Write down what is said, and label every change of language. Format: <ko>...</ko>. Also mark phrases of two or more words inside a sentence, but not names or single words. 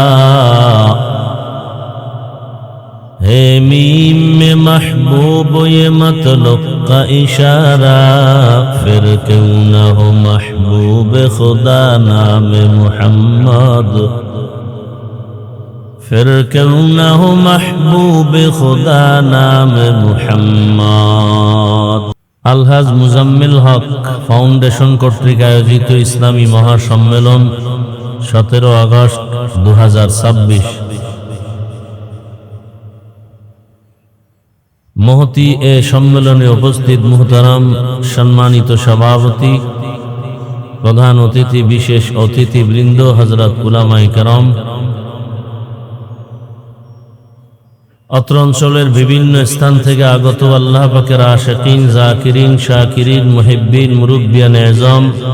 <ur>ہے میم میں محبوب یہ مطلب کا اشارہ پھر کیوں نہ ہو محبوب خدا نام محمد پھر کیوں نہ ہو محبوب خدا نام محمد</ur> <bn>আলহাজ মুজাম্মিল হক ফাউন্ডেশন কর্তৃক আয়োজিত ইসলামী মহাসম্মেলন 17 আগস্ট 2026 মহতি এ সম্মেলনে উপস্থিত মুহতারাম সম্মানিত সভাপতি প্রধান অতিথি বিশেষ অতিথিবৃন্দ হযরত উলামায়ে কেরাম অত্র অঞ্চলের বিভিন্ন স্থান থেকে আগত আল্লাহ পাকের আশিকিন জাকিরিন শাকিরিন মুহিব্বিন মুরব্বিয়ান এজম</bn>